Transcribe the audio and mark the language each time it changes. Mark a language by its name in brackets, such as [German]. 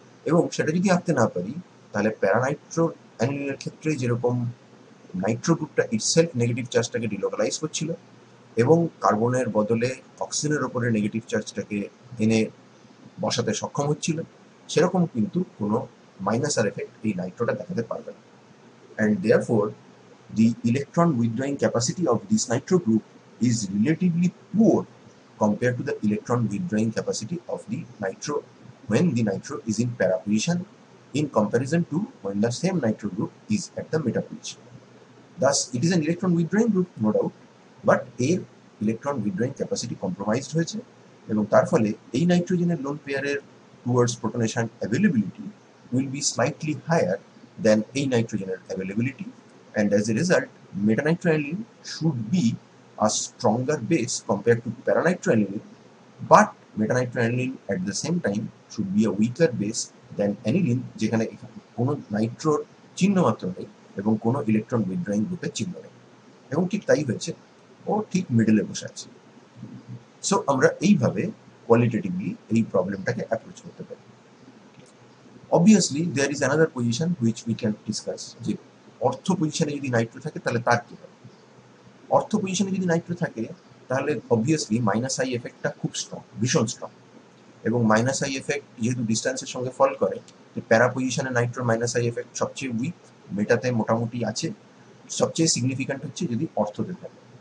[Bangla] এবং সেটা যদি আঁকতে না পারি, তাহলে প্যারানাইট্রো অ্যানিলিনের ক্ষেত্রে যেরকম নাইট্রো গ্রুপটা ইটসেলফ নেগেটিভ চার্জটাকে ডিলোকালাইজ করছিল এবং কার্বনের বদলে অক্সিজেনের ওপরে নেগেটিভ চার্জটাকে এনে বসাতে সক্ষম হচ্ছিল, সেরকম কিন্তু কোনো মাইনাস আর এফেক্ট এই নাইট্রোটা দেখাতে পারবে না। [English] And therefore the electron withdrawing capacity of this nitro group is relatively poor compared to the electron withdrawing capacity of the nitro when the nitro is in para position in comparison to when the same nitro group is at the meta position. Thus, it is an electron withdrawing group, no doubt, but [Bangla] এর [English] electron withdrawing capacity compromised [Bangla] হয়েছে এবং তার ফলে এই নাইট্রোজেনের loan পেয়ারের [English] towards protonation availability will be slightly higher than [Bangla] এই নাইট্রোজেনের [English] availability, and as a result, metanitroaniline should be a stronger base compared to paranitroaniline, but metanitroaniline at the same time should be a weaker base than aniline, [Bangla] যেখানে কোনো নাইট্রোর চিহ্ন মাত্র নেই এবং কোনো electron withdrawing গ্রুপের চিহ্ন নেই, এবং ঠিক তাই হয়েছে, ও ঠিক মিডলে বসে আছে। সো আমরা এইভাবে কোয়ালিটেটিভলি এই প্রবলেমটাকে অ্যাপ্রোচ করতে পারি। [English] obviously there is another position which we can discuss, [Bangla] যে অর্থ পজিশনে যদি নাইট্রো থাকে তাহলে তার কী হবে। অর্থ পজিশনে যদি নাইট্রো থাকে তাহলে অবভিয়াসলি মাইনাস আই এফেক্টটা খুব স্ট্রং, ভীষণ স্ট্রং, এবং মাইনাস আই এফেক্ট যেহেতু ডিস্টেন্সের সঙ্গে ফল করে, প্যারা পজিশনে নাইট্রোর মাইনাস আই এফেক্ট সবচেয়ে উইক, মেটাতে মোটামুটি আছে, সবচেয়ে সিগনিফিক্যান্ট হচ্ছে যদি অর্থতে থাকে,